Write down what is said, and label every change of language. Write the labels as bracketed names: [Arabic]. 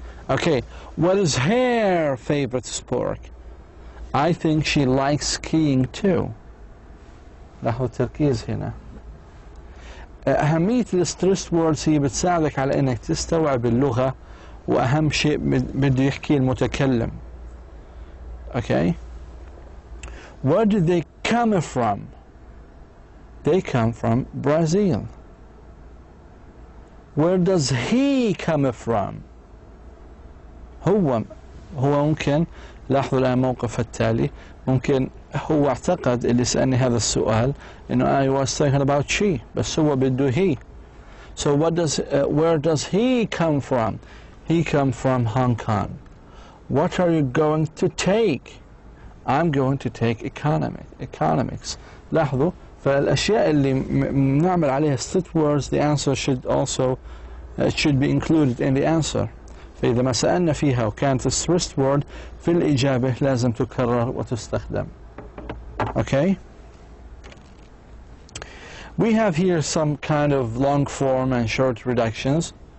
[English] Okay, what is her favorite sport? I think she likes skiing too. [Arabic] لاحظوا التركيز هنا. أهمية الستريس ووردز هي بتساعدك على إنك تستوعب اللغة وأهم شيء بده يحكي المتكلم. [English] Okay. Where did they come from? They come from Brazil. Where does he come from? [Arabic] هو ممكن لاحظوا الآن موقف التالي ممكن هو اعتقد اللي سألني هذا السؤال إنه [English] I was talking about she [Arabic] بس هو بده [English] he. So where does he come from? He come from Hong Kong. What are you going to take? I'm going to take economics. [Arabic] لاحظوا فالأشياء اللي بنعمل عليها [English] set words the answer should also should be included in the answer. [Arabic] فإذا ما سألنا فيها وكانت [English] stressed word [Arabic] في الإجابة لازم تكرر وتستخدم. [English] Okay? We have here some kind of long form and short reductions.